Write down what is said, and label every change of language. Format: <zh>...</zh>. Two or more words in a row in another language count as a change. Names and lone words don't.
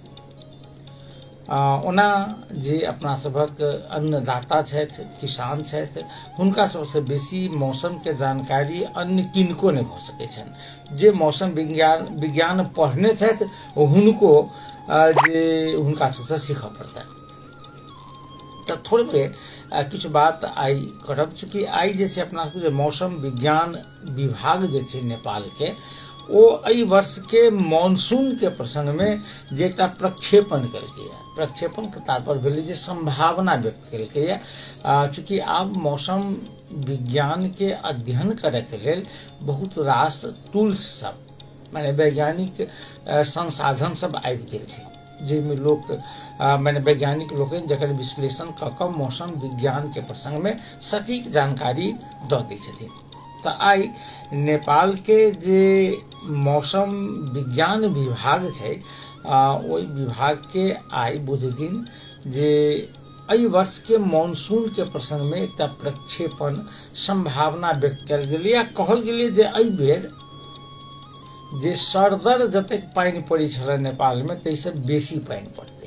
<mai>ओना जे अपना सबक अन्नदाता छथि किसान छथि हुनका सबसे बेसी मौसम के जानकारी अन्य किनको नहीं भ सकै छनि। जे मौसम विज्ञान पढ़ने छथि हुनको जे हुनका सबसे सीखऽ पड़तनि। तो थोड़े बे किछु बात आई करब चूँकि आई जे छै अपना सबके मौसम विज्ञान विभाग जे छै नेपाल के ओ एहि वर्ष के मॉनसून के प्रसंग में जे एकटा प्रक्षेपण केलकै। प्रक्षेपण के तात्पर्य भेलै जे संभावना व्यक्त केलकै। चूँकि आब मौसम विज्ञान के अध्ययन करे के लेल बहुत रास टूल्स सब माने वैज्ञानिक संसाधन सब आबि गेल छै जाहिमे लोक माने वैज्ञानिक लोग जकर विश्लेषण क के मौसम विज्ञान के प्रसंग में सटीक जानकारी दऽ दै छथिन। तो आई नेपाल के जे मौसम विज्ञान विभाग छै ओई विभाग के आई बुध दिन जे एहि वर्ष के मॉनसून के प्रसंग में एकटा प्रक्षेपण संभावना व्यक्त कयल गेलै आ कहल गेलै जे एहि बेर जे सरदर जतेक पानि पड़ै छलै नेपाल में ताहिसँ बेसी पानि पड़तै।</mai>